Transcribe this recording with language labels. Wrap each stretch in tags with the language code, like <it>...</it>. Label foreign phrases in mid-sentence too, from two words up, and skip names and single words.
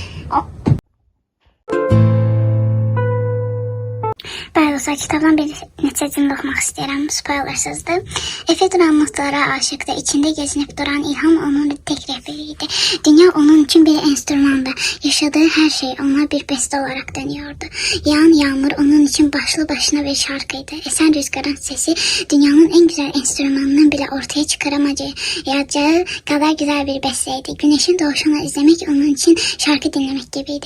<az>Bəli dostlar, kitabdan bir neçə cümlə oxumaq istəyirəm, spoilersızdır.</az> <tr>Efe duran notlara aşıqdır, içində gəzinib duran ilham onun tek rəhbəriydi. Dünya onun üçün bir enstrümandı, yaşadığı hər şey ona bir beste olarak dönüyordu. Yağan yağmur onun için başlı başına bir şarkıydı. Esen rüzgarın sesi dünyanın en güzel enstrümanından bile ortaya çıkaramayacağı kadar güzel bir besteydi. Güneşin doğuşunu izlemek onun için şarkı dinlemek gibiydi.</tr>